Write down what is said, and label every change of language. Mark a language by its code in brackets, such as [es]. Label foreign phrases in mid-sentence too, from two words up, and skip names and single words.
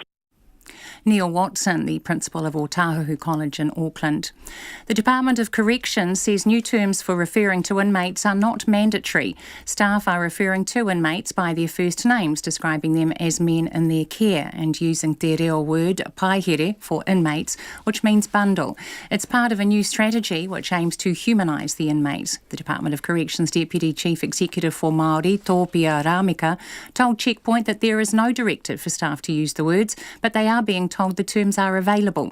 [en] Neil Watson, the principal of Otahuhu College in Auckland. The Department of Corrections says new terms for referring to inmates are not mandatory. Staff are referring to inmates by their first names, describing them as men in their care and using [mi] te reo [en] word paihere for inmates, which means bundle. It's part of a new strategy which aims to humanise the inmates. The Department of Corrections Deputy Chief Executive for Māori, Tōpia Ramika, told Checkpoint that there is no directive for staff to use the words, but they are being told the terms are available.